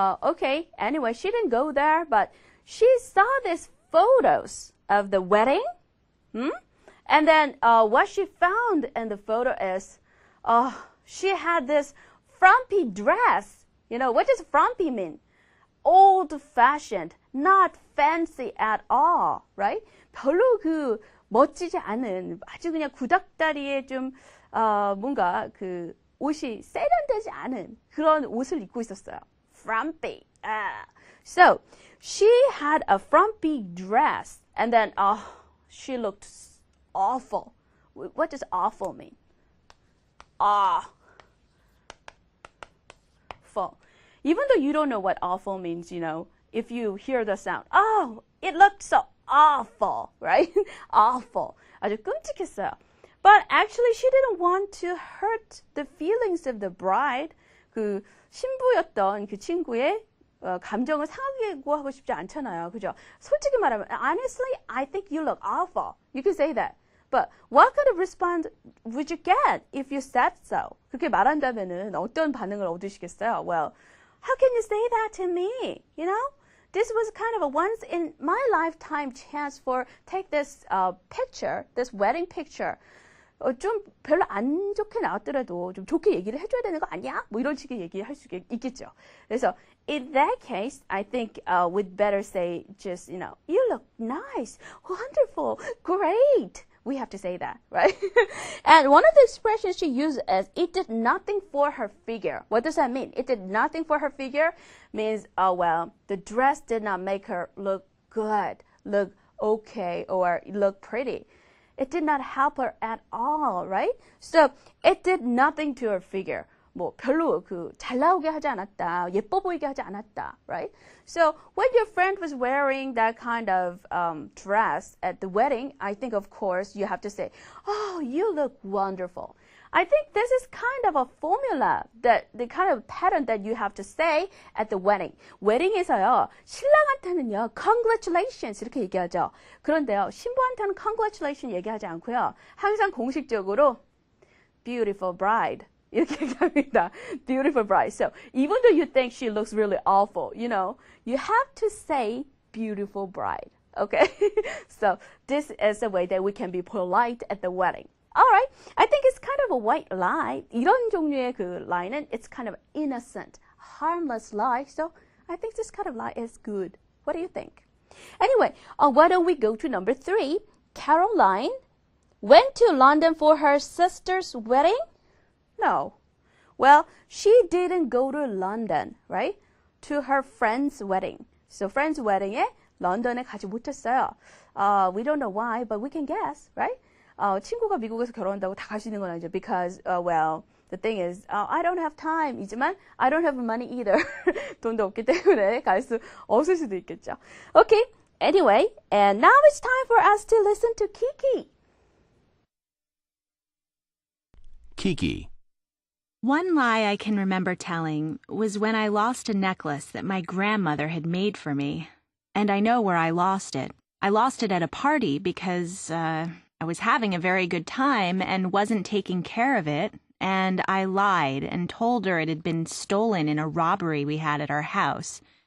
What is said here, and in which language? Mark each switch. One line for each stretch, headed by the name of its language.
English: Okay, anyway, she didn't go there, but she saw these photos of the wedding. And then what she found in the photo is, she had this frumpy dress. What does frumpy mean? Old-fashioned, not fancy at all, right?
Korean: 별로 멋지지 않은 아주 그냥 구닥다리에 좀 뭔가 옷이 세련되지 않은 그런 옷을 입고 있었어요.
English: Frumpy. So she had a frumpy dress, and then she looked awful. What does awful mean? Awful. Even though you don't know what awful means, if you hear the sound, oh, it looked so awful, right?
Korean: Awful. 아주 끔찍했어요.
English: But actually, she didn't want to hurt the feelings of the bride.
Korean: 그 신부였던 그 친구의 감정을 상하게 하고 싶지 않잖아요. 그죠? 솔직히 말하면,
English: honestly, I think you look awful. You can say that. But what kind of response would you get if you said so?
Korean: 그렇게 말한다면은 어떤 반응을 얻으시겠어요?
English: Well, how can you say that to me? You know? This was kind of a once in my lifetime chance for take this picture, this wedding picture.
Korean: 좀 별로 안 좋게 나왔더라도 좀 좋게 얘기를 해줘야 되는 거 아니야? 뭐 이런 식의 얘기할 수 있겠죠. 그래서
English: in that case, I think we'd better say just, you look nice, wonderful, great. We have to say that, right? And one of the expressions she used is, it did nothing for her figure. What does that mean? It did nothing for her figure means, oh, well, the dress did not make her look good, look okay, or look pretty. It did not help her at all, right? So it did nothing to her figure.
Korean: 뭐 별로 잘 나오게 하지 않았다, 예뻐 보이게 하지 않았다, right?
English: So when your friend was wearing that kind of dress at the wedding, I think of course you have to say, "Oh, you look wonderful." I think this is kind of a formula that the kind of pattern that you have to say at the wedding.
Korean: 웨딩에서요, 신랑한테는요, congratulations 이렇게 얘기하죠. 그런데요, 신부한테는 congratulations 얘기하지 않고요, 항상 공식적으로
English: beautiful bride.
Korean: 이렇게 얘기합니다.
English: Beautiful bride. So even though you think she looks really awful, you have to say beautiful bride. Okay? So this is a way that we can be polite at the wedding. Alright. I think it's kind of a white lie.
Korean: 이런 종류의 그 lie는
English: it's kind of innocent, harmless lie. So I think this kind of lie is good. What do you think? Anyway, why don't we go to number 3? Caroline went to London for her sister's wedding? No. Well, she didn't go to London, right? To her friend's wedding. So friend's wedding
Korean: 에 런던에 가지 못했어요.
English: We don't know why, but we can guess, right?
Korean: 친구가 미국에서 결혼한다고 다 갈 수 있는 건 아니죠.
English: Because, well, the thing is, I don't have time.
Korean: 이지만
English: I don't have money either.
Korean: 돈도 없기 때문에 갈 수 없을 수도 있겠죠.
English: Okay. Anyway, and now it's time for us to listen to Kiki. Kiki. One lie I can remember telling was when I lost a necklace that my grandmother had made for me. And I know where I lost it. I lost it at a party because I was having a very good time and wasn't taking care of it, and I lied and told her it had been stolen in a robbery we had at our house.